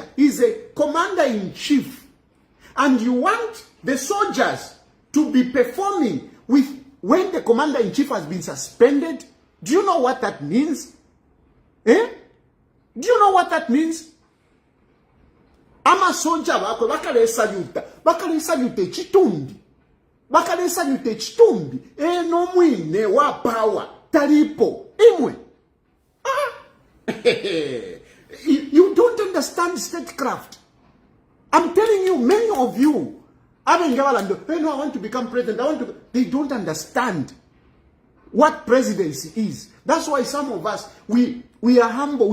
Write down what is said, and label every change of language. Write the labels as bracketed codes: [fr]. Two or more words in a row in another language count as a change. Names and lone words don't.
[en] He's a commander-in-chief. And you want the soldiers to be performing with when the commander-in-chief has been suspended. Do you know what that means? Do you know what that means? I'm a soldier. [bem] Bakale salute chitumbi. Bakale salute chitumbi. No mwine wa power. Taripo. Imwe. [en] You don't understand statecraft. I'm telling you, many of you, I want to become president. They don't understand what presidency is. That's why some of us, we are humble.